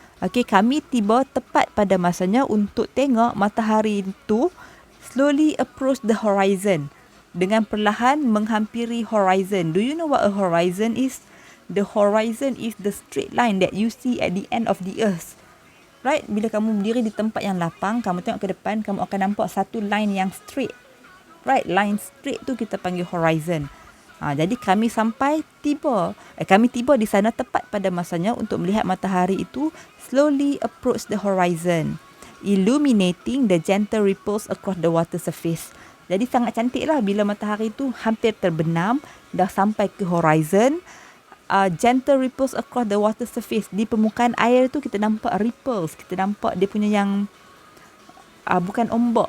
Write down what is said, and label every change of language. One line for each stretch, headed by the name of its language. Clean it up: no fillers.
Malay: Okay, kami tiba tepat pada masanya untuk tengok matahari itu
English: slowly approach the horizon.
Malay: Dengan perlahan menghampiri horizon.
English: Do you know what a horizon is? The horizon is the straight line that you see at the end of the earth. Right?
Malay: Bila kamu berdiri di tempat yang lapang, kamu tengok ke depan, kamu akan nampak satu line yang straight. Right? Line straight tu kita panggil horizon. Jadi kami tiba di sana tepat pada masanya untuk melihat matahari itu
English: slowly approach the horizon, illuminating the gentle ripples across the water surface.
Malay: Jadi sangat cantik lah bila matahari itu hampir terbenam, dah sampai ke horizon.
English: Gentle ripples across the water surface.
Malay: Di permukaan air tu kita nampak ripples. Kita nampak dia punya yang bukan ombak.